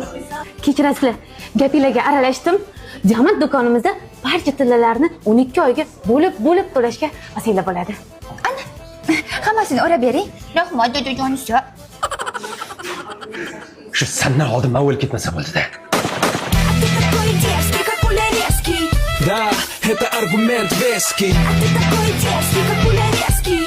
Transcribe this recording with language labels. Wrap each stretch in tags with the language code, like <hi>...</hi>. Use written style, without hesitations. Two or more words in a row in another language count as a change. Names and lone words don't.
<uz>Kechirasizlar, gapinglarga aralashdim. Jamat do'konimizda barcha tillalarni 12 oyga bo'lib to'lashga vasila bo'ladi. Ana, hammasini o'rab bering. Rahmat, dadajonisi. Shu sandan oldin men o'lib ketmasa bo'ldi-da.</uz> <ru>Да, это аргумент веский. А ты такой дерзкий, как пуля резкий.</ru>